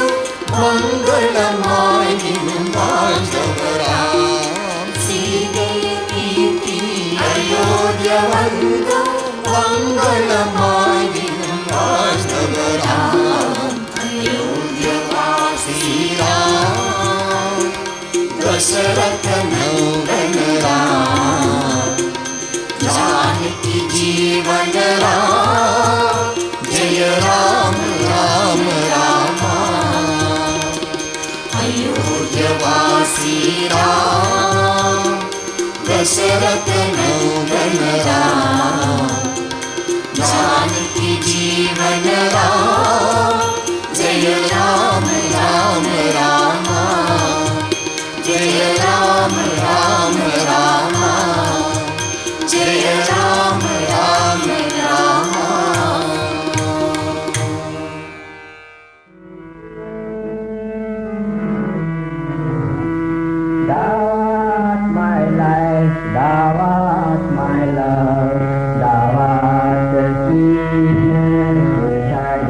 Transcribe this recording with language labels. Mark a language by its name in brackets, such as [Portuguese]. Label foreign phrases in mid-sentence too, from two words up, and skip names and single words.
[Tamil] மங்களமாய் தினம் வாழ்ந்தவராம் சீதே மீட்டி அயோத்திய வந்து மங்களமாய் தினம் வாழ்ந்தவராம் [Hindi] अयोध्यावासी राम दशरथ नंदन राम जानकी जीवन राम जय राम राम राम अयोध्यवासी राम दशरथ नंदन राम जानकी जीवन राम जय राम राम राम जय राम राम राम जय राम राम राम [English] Thou art my life, thou art my love, thou art the sweetness which I